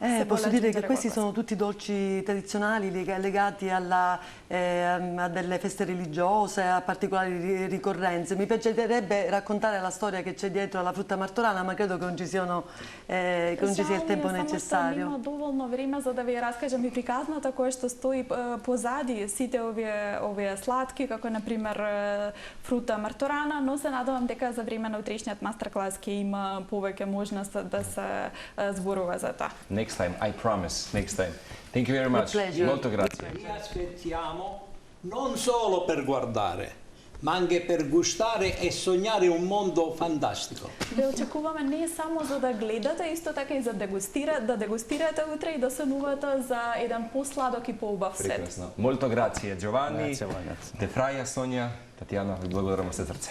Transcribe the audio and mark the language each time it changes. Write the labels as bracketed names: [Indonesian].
[Italian] Posso dire che questi sono tutti dolci tradizionali legati a delle feste religiose, a particolari ricorrenze. Mi piacerebbe raccontare la storia che c'è dietro alla frutta martorana, ma credo che non ci sia il tempo necessario. [Macedonian] Нема доволно време за да ви раскажам и приказната која што стои позади сите овие сладки, како на пример фрута марторана, но се надевам дека за време на утрешниот мастер-клас ќе има повеќе можност да се зборува за тоа. [English] Next time, I promise. Next time. Thank you very much. [Italian] Molto grazie. Vi aspettiamo non solo per guardare, ma anche per gustare e sognare un mondo fantastico. [Macedonian] Ве очекуваме не само за да гледате, исто така и за да дегустирате утре и да сонувате за еден посладок и поубав свет. Прекрасно. [Italian] Molto grazie, [Macedonian] Giovanni. [Italian] Grazie a voi, grazie. [Macedonian] De Fraia, Sonja, Татјана, ви благодарам се срце.